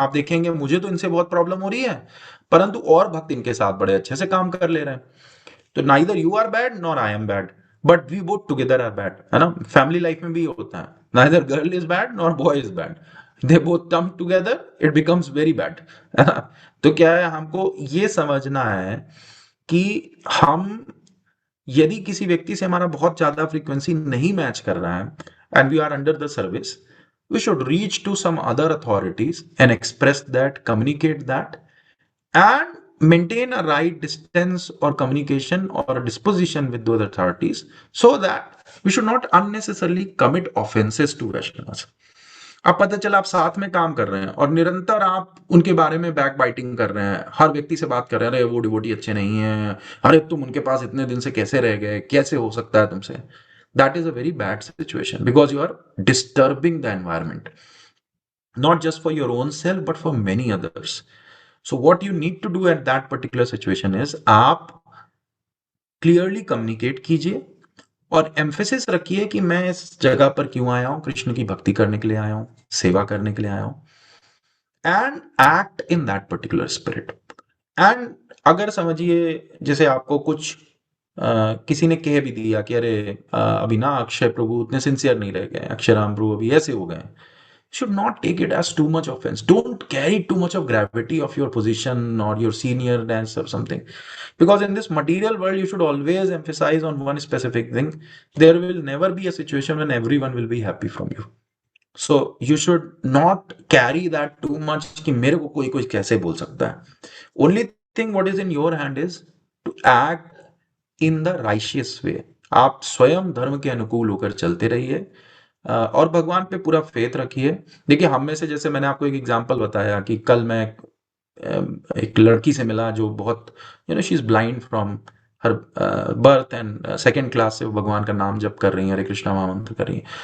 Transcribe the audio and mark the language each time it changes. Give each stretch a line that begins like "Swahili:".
Hindi: आप देखेंगे मुझे तो इनसे बहुत प्रॉब्लम हो रही है, परंतु और भक्त इनके साथ बड़े अच्छे से काम कर ले रहे हैं।
English: तो neither you are bad nor I am bad, but we both together are bad,
Hindi: है ना। फैमिली लाइफ में भी होता है,
English: neither girl is bad nor boy is bad, they both come together, it becomes very bad,
Hindi: है ना। तो क्या है, हमको ये समझना है कि हम, यदि किसी व्यक्ति से हमारा बहुत ज्यादा फ्रीक्वेंसी नहीं मैच कर रहा है
English: and we are under the service, we should reach to some other authorities and express that, communicate that, and maintain a right distance or communication or disposition with those authorities, so that we should not unnecessarily commit offenses to Vaishnavas.
Hindi: अब पता चला आप साथ में काम कर रहे हैं और निरंतर आप उनके बारे में बैक बाइटिंग कर रहे हैं, हर व्यक्ति से बात कर रहे हैं, अरे वो डिवोटी अच्छे नहीं है, अरे तुम उनके पास इतने दिन से कैसे रह गए, कैसे हो सकता है तुमसे।
English: That is a very bad situation because you are disturbing the environment, not just for your own self but for many others. So what you need to do at that particular situation is
Hindi: आप clearly communicate कीजिए और emphasis रखिए कि मैं इस जगह पर क्यों आया हूं, कृष्ण की भक्ति करने के लिए आया हूं, सेवा करने के लिए आया हूं,
English: And act in that particular spirit.
Hindi: And अगर समझिए जैसे आपको कुछ किसी ने कह भी दिया कि अरे अभी ना अक्षय प्रभु उतने सिंसियर नहीं रह गए, अक्षय राम प्रभु अभी ऐसे हो गए,
English: should not take it as too much offense. Don't carry too much of gravity of your position or your seniorness or something. Because in this material world, you should always emphasize on one specific thing. There will never be a situation when everyone will be happy from you. So you should not carry that too much
Hindi: कि मेरे को कोई कोई कैसे बोल सकता है।
English: Only thing what is in your hand is to act in the righteous way.
Hindi: आप स्वयं धर्म के अनुकूल होकर चलते रहिए और भगवान पे पूरा फेथ रखिए। देखिए हम में से, जैसे मैंने आपको एक एग्जांपल बताया कि कल मैं एक लड़की से मिला जो बहुत
English: she is blind from her birth,
Hindi: and second class से वो भगवान का नाम जप कर रही है, हरे कृष्णा महामंत्र कर रही है।